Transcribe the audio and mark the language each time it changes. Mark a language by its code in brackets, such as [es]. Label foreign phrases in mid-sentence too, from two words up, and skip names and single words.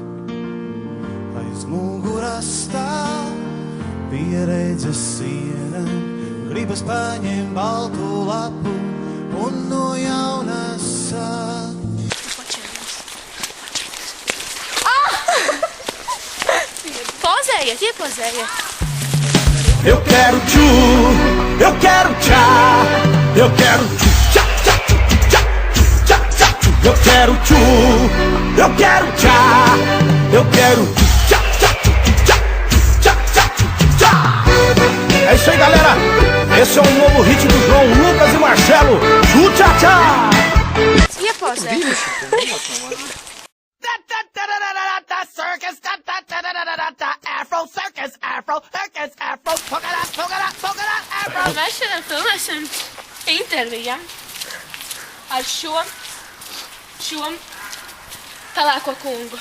[lv] Aiz muguras stāv pieredzes siena, gribas paņemt baltu lapu un no jauna sākt. Pozējiet, iepozējiet. [pt] Eu quero tchu, eu quero tchá, eu quero tchu, tchá, tchá, tchá, tchá, tchá, tchá. Eu quero tchu, eu quero tchá, eu quero tchá, tchá, tchá, tchá, tchá, tchá. É isso aí, galera. Esse é um novo hit do João Lucas e Marcelo. Tchu, tchá, tchá. [lv] Iepozējiet. [en] Circus, Afro circus, Afro circus, Afro polka dot, Afro. [lv] Mēs šodien filmēsim interviju ar šo pelēko kungu.